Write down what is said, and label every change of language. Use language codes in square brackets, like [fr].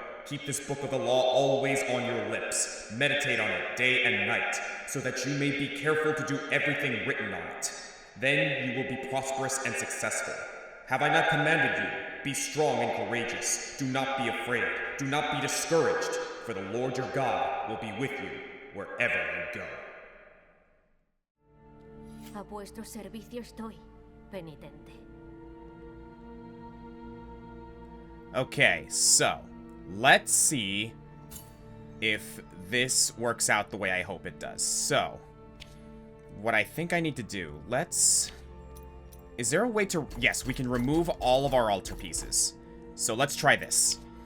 [en] Keep this book of the law always on your lips. Meditate on it day and night, so that you may be careful to do everything written on it. Then you will be prosperous and successful. Have I not commanded you? Be strong and courageous. Do not be afraid. Do not be discouraged, for the Lord your God will be with you wherever you go. [es] A vuestro servicio estoy, penitente. [en] Okay, so let's see if this works out the way I hope it does. So, what I think I need to do, is there a way to... Yes, we can remove all of our altarpieces. So let's try this.